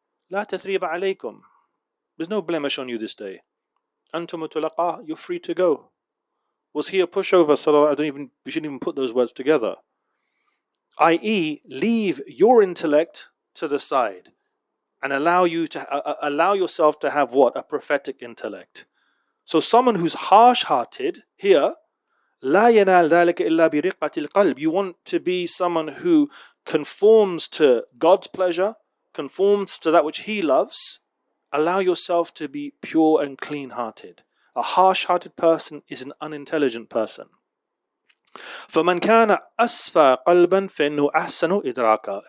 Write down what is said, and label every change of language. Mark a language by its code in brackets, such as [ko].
[ar] La tathriba alaykum. [en] There's no blemish on you this day. [ar] Antum mutlaqa, [en] you're free to go. Was he a pushover? We shouldn't even put those words together. I.e., leave your intellect to the side and allow yourself to have what? A prophetic intellect. So someone who's harsh-hearted here, [ar] لا ينال ذلك إلا برقة القلب. [en] You want to be someone who conforms to God's pleasure, conforms to that which He loves. Allow yourself to be pure and clean-hearted. A harsh-hearted person is an unintelligent person. [ar] فَمَنْ كَانَ أَسْفَى قَلْبًا فَإِنَّهُ أَحْسَنُ إِدْرَاكًا.